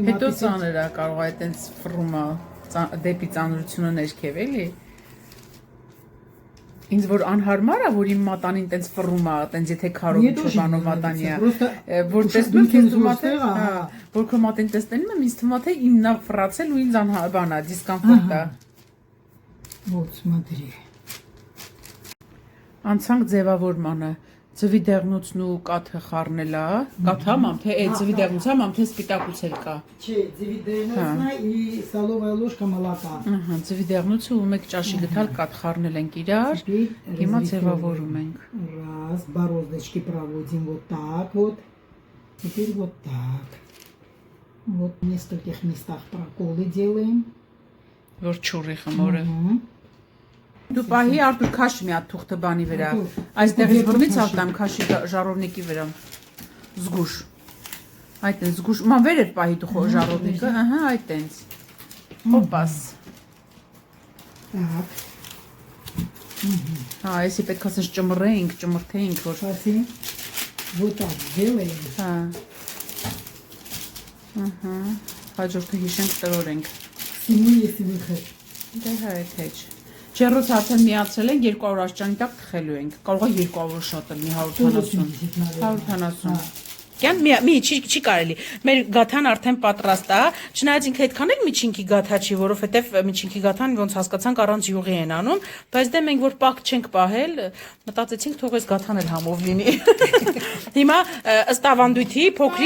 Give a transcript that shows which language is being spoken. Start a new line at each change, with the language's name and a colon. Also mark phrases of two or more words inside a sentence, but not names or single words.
Armenian: Հետո ծանր է, կարող է այտենց ֆռումը դեպի ծանրությունը ներքև էլի։ Ինձ որ անհարմար է, որ իմ մատանին տենց ֆռում է, տենց եթե քարով չբանով մատանի է, որ տեսնում ես դու մատը, որ քո մատին տեսնում եմ, ինձ թվում է թե իննա ֆռացել ու ինձ բանա, դիսկոմֆորտ է։
Russian: Вот, смотри.
Armenian: Անցանք ձևավորմանը, ձվի դեղնուցն ու կաթը խառնելա, կաթա մամ, թե ձվի դեղնուցա մամ, թե սպիտակուց էլ կա։ Չէ, ձվի դեղնուցնա
Russian: и столовая ложка молока։
Armenian: Ահա, ձվի դեղնուցը ու մեկ ճաշի գտալ կաթ խառնել ենք իրար, հիմա ձևավորում ենք։
Russian: Раз, бороздочки проводим вот так вот. Теперь вот так. Вот в нескольких местах проколы делаем.
Armenian: Որ չուրի խմորը։ Դու պահի Արտուր քաշի մի հատ թուղթը բանի վրա։ Այստեղից բռնից արտամ քաշի ժառովնիկի վրա։ Զգուշ։ Այդտենց զգուշ։ Ման վեր էր պահի դու ժառովնիկը, ահա այդտենց։ Հոպաս։
Russian: Так.
Armenian: Հա, էսի պետք է ասես ճմռենք, ճմրթենք, որ
Russian: Смотри. Вот так делаем.
Armenian: հա։ Ահա։ Հաջորդը հիշենք տրորենք։
Russian: Всему есть выход.
Armenian: Դե հա էթեջ։ Ջեռոց արդեն միացրել ենք 200 աշճանի տակ թխելու ենք։ Կարող է 200 շատ էլ մի 150։ 150։ Կյան մի չի կարելի։ Մեր գաթան արդեն պատրաստ է։ Չնայած ինքը այդքան էլ միջինքի գաթա չի, որովհետև միջինքի գաթան ոնց հասկացանք առանց յուղի են անում, բայց դե մենք որ պակ չենք պահել, մտածեցինք թող այս գաթան էլ համով լինի։ Հիմա ըստ ավանդույթի փոքրի